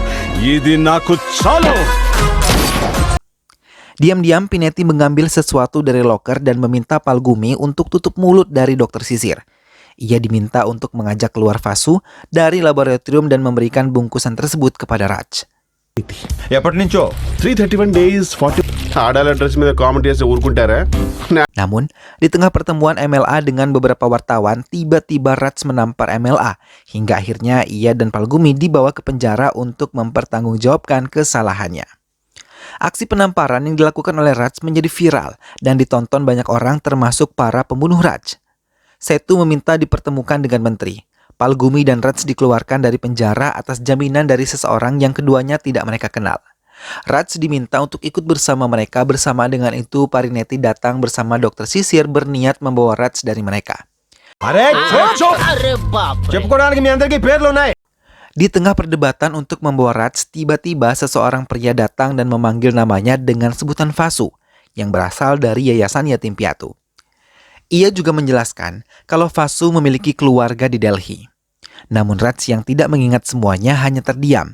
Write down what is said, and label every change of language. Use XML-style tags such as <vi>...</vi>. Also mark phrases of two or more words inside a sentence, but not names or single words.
<id>Diam-diam Pineeti mengambil sesuatu dari loker dan meminta Palgumi untuk tutup mulut dari dokter sisir. Ia diminta untuk mengajak keluar Vasu dari laboratorium dan memberikan bungkusan tersebut kepada Raj.</id> <te>ఎప్పటి నుంచో 331 days 40 ఆడాల డ్రెస్ మీద కామెంట్ చేస్తే ఊరుకుంటారా?</te> <id>Namun, di tengah pertemuan MLA dengan beberapa wartawan, tiba-tiba Raj menampar MLA hingga akhirnya ia dan Palgumi dibawa ke penjara untuk mempertanggungjawabkan kesalahannya. Aksi penamparan yang dilakukan oleh Raj menjadi viral dan ditonton banyak orang termasuk para pembunuh Raj. Setu meminta dipertemukan dengan menteri. Palgumi dan Raj dikeluarkan dari penjara atas jaminan dari seseorang yang keduanya tidak mereka kenal. Raj diminta untuk ikut bersama mereka. Bersama dengan itu, Parineeti datang bersama dokter sisir berniat membawa Raj dari mereka.</id> <te>చెప్పుకోవడానికి మీ అందరికీ పేర్లు ఉన్నాయి.</te> <id>Di tengah perdebatan untuk membawa Raj, tiba-tiba seseorang pria datang dan memanggil namanya dengan sebutan Vasu, yang berasal dari yayasan yatim piatu. Ia juga menjelaskan kalau Vasu memiliki keluarga di Delhi. Namun Raj yang tidak mengingat semuanya hanya terdiam.</id>